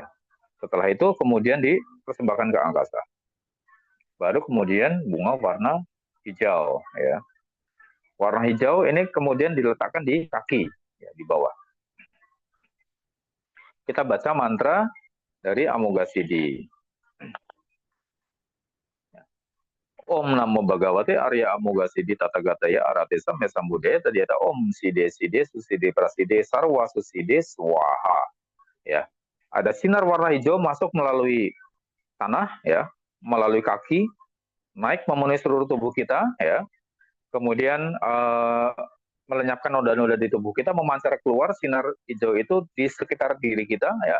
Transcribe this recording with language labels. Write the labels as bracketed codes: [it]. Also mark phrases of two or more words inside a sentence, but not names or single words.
[id] Setelah itu kemudian dipersembahkan ke angkasa. Baru kemudian bunga warna hijau, ya. Warna hijau ini kemudian diletakkan di kaki, ya, di bawah. Kita baca mantra dari Amoghasiddhi. [sa] ॐ नमो भगवते आर्य अमोघसिद्धि तथागताय अर्हते सम्यक् संबुद्धाय तद्यथा ॐ सिद्धे सिद्धे सुसिद्धे प्रसिद्धे सर्व सुसिद्धे स्वाहा. [id] Ya. Ada sinar warna hijau masuk melalui tanah, ya, melalui kaki, naik memenuhi seluruh tubuh kita, ya. Kemudian melenyapkan noda-noda di tubuh kita, memancar keluar sinar hijau itu di sekitar diri kita, ya.